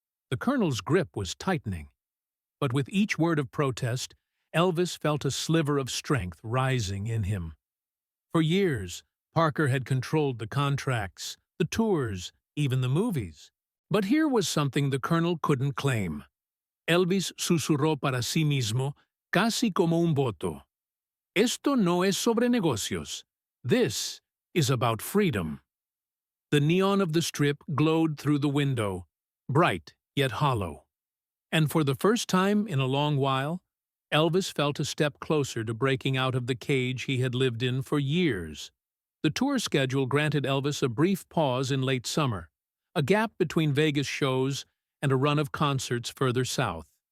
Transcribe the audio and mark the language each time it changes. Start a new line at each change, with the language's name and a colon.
English: The Colonel's grip was tightening, but with each word of protest, Elvis felt a sliver of strength rising in him. For years, Parker had controlled the contracts, the tours, even the movies. But here was something the Colonel couldn't claim.
Spanish: Elvis susurró para sí mismo, casi como un voto. "Esto no es sobre negocios.
English: This is about freedom." The neon of the strip glowed through the window, bright yet hollow. And for the first time in a long while, Elvis felt a step closer to breaking out of the cage he had lived in for years. The tour schedule granted Elvis a brief pause in late summer, a gap between Vegas shows and a run of concerts further south.